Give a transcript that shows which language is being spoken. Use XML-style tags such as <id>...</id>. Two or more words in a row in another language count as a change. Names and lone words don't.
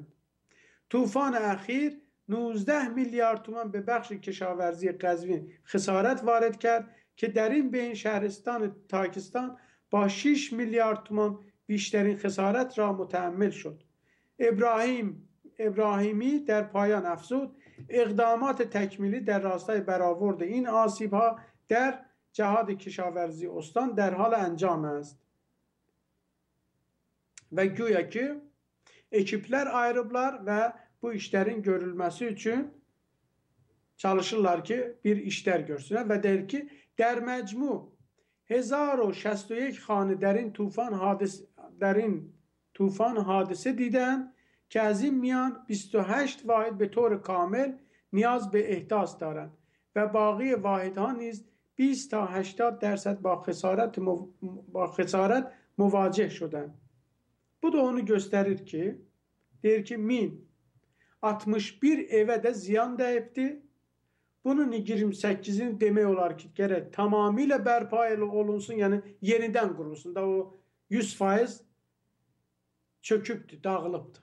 <fa>طوفان اخیر 19 میلیارد تومان به بخش کشاورزی قزوین خسارت وارد کرد که در این بین شهرستان تاکستان با 6 میلیارد تومان بیشترین خسارت را متحمل شد. ابراهیمی در پایان افزود اقدامات تکمیلی در راستای برآورد این آسیب‌ها در جهاد کشاورزی استان در حال انجام است.</fa> <az>Və güya ki, ekiplər ayrıblar və bu işlərin görülməsi üçün çalışırlar ki, bir işlər görsünlər və deyir ki,</az> <fa>در مجموع 1061 خانه در این طوفان حادثه دیدند که از این میان 28 واحد به طور کامل نیاز به احداث دارند و باقی واحدها نیز 20 تا 80% با خسارت مواجه şudand.</fa> <az>Bu da onu gösterir ki, deyir ki 1061 evə də ziyan dəyibdi. Bunun 28'ini demək olar ki, gərək tamamilə bərpa olunsun, yəni yenidən qurulsun da o 100% çökübdü, dağılıbdı.</az>